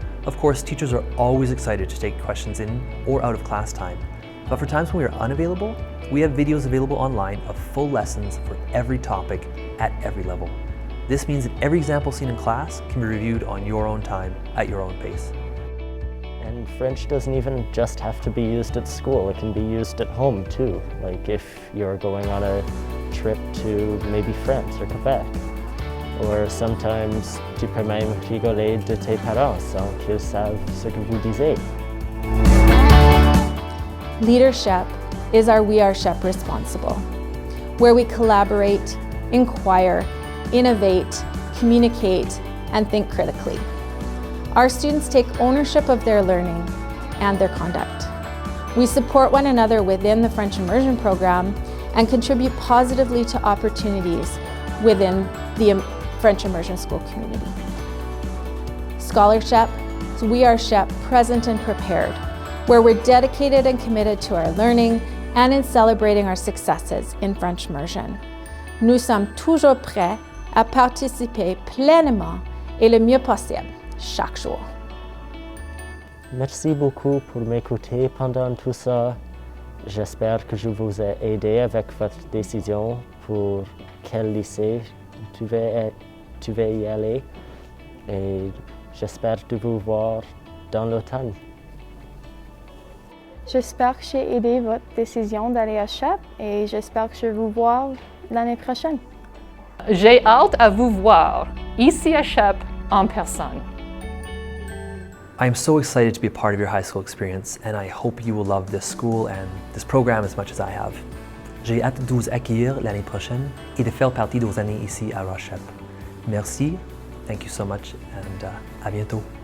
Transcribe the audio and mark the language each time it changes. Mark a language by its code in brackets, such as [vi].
[en] Of course, teachers are always excited to take questions in or out of class time, but for times when we are unavailable, we have videos available online of full lessons for every topic at every level. This means that every example seen in class can be reviewed on your own time, at your own pace. And French doesn't even just have to be used at school, it can be used at home too. Like if you're going on a trip to maybe France or Quebec. Or sometimes [fr] tu peux même rigoler de tes parents sans qu'ils savent ce que vous disiez. [en] Leadership is our We Are SHEP responsible, where we collaborate, inquire, innovate, communicate, and think critically. Our students take ownership of their learning and their conduct. We support one another within the French immersion program and contribute positively to opportunities within the French immersion school community. Scholarship, We Are SHEP present and prepared, where we're dedicated and committed to our learning and in celebrating our successes in French immersion. [fr] Nous sommes toujours prêts à participer pleinement et le mieux possible chaque jour. Merci beaucoup pour m'écouter pendant tout ça. J'espère que je vous ai aidé avec votre décision pour quel lycée tu vas y aller et j'espère de vous voir dans l'automne. J'espère que j'ai aidé votre décision d'aller à CHEP et j'espère que je vais vous voir l'année prochaine. J'ai hâte à vous voir ici à CHEP en personne. [en] I am so excited to be a part of your high school experience, and I hope you will love this school and this program as much as I have. [fr] J'ai hâte de vous accueillir l'année prochaine et de faire partie de vos années ici à RSHS. Merci, [en] thank you so much, and [fr] à bientôt.